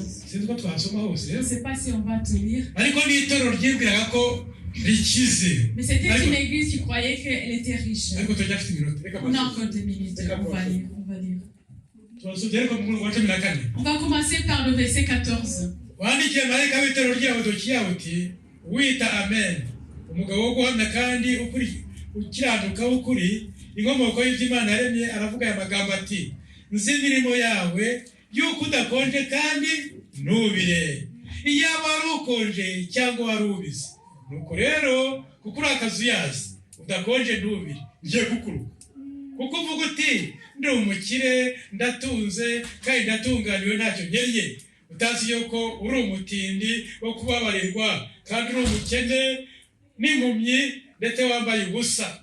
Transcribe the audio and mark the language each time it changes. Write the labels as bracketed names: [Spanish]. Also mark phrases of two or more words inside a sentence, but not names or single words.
[French] Je ne sais pas si on va tout lire. Mais c'était une église qui croyait qu'elle était riche. On a encore 2 minutes. On va lire. On va commencer par le verset 14. [Kinyarwanda] Inkomoko y'Imana yaremye aravuga aya magambo ati nzi imirimo yawe yuko udakonje kandi ntubire iyaba wari ukonje cyangwa wari ubize nuko rero kuko uri akazuyazi udakonje ntubire ngiye kukuruka kuko uvuga uti ndi umukire ndatunze kandi ndatunganiwe ntacyo nkenye utazi yuko uri umutindi wo kubabarirwa kandi uri umukene n'impumyi ndetse wambaye ubusa.